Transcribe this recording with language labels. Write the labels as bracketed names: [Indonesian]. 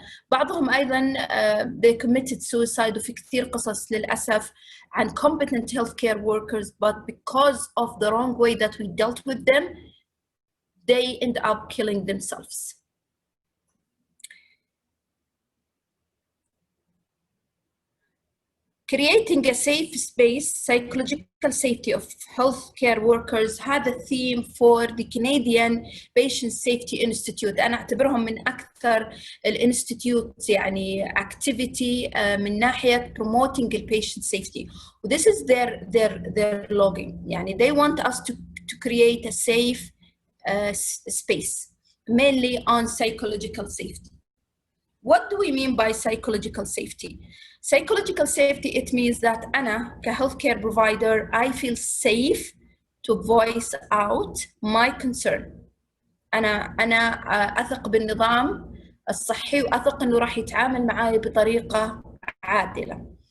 [Arabic] بعضهم أيضاً [English] they committed suicide، [Arabic] وفي كثير قصص للأسف عن [English] competent healthcare workers but because of the wrong way that we dealt with them they end up killing themselves. Creating a safe space, psychological safety of healthcare workers هذا theme for the Canadian Patient Safety Institute. [Arabic] أنا أعتبرهم من أكثر الانستيتيوت يعني activity من ناحية [English] promoting the patient safety. This is their logging. يعني they want us to create a safe space, mainly on psychological safety. What do we mean by psychological safety? Psychological safety, it means that أنا كhealthcare provider, I feel safe to voice out my concern. [Arabic] أنا أثق بالنظام الصحي وأثق إنه راح يتعامل معي بطريقة عادلة.